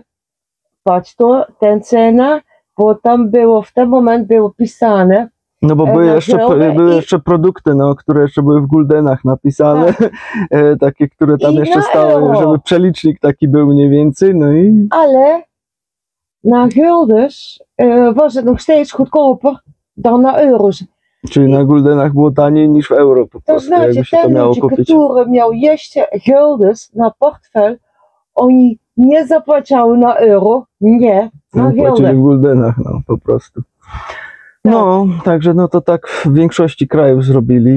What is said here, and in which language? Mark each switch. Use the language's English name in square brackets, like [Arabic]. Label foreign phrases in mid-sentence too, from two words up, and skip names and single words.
[Polish] Patrz to, ten cena, bo tam było, w ten moment było pisane. No bo były na jeszcze, zielone były i- jeszcze produkty, no, które jeszcze były w guldenach napisane, takie, które tam I jeszcze na stały, euro. żeby przelicznik taki był mniej więcej, no i [Dutch] Ale na guldens was het nog steeds goedkoper dan na euro's. [Polish] czyli na guldenach było taniej niż w euro po To prostu, znaczy, jakby się to ten miało ludzie, kupić. który miał jeszcze guldens na portfel, oni nie zapłacały na euro, nie, na No, płacili gulden. w guldenach, no, po prostu. No, także no to tak w większości krajów zrobili.